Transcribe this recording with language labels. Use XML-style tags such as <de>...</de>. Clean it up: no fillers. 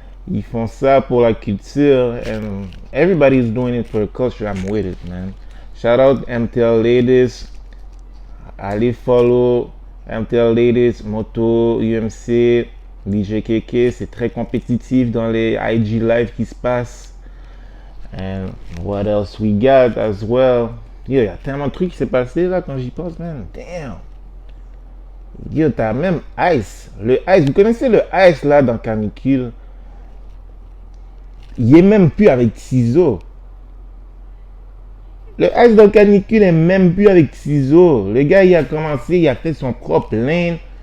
<fr>Ils font ça pour la culture,</fr> <en>and everybody's doing it for the culture. I'm with it, man. Shout out MTL Ladies. Allez follow MTL Ladies, Moto, UMC, DJ KK.</en> <fr>C'est très compétitif dans les IG live qui se passent.</fr> <en>And what else we got as well?</en> <fr>Yo, y a tellement de trucs qui s'est passé là quand j'y pense, man. Damn. Yo, t'as même Ice. Le Ice, vous connaissez le Ice là dans Canicule? Il est même plus avec Ciseaux. Le Ice dans Canicule est même plus avec Ciseaux. Le gars, il a commencé, il a fait son propre lane.</fr>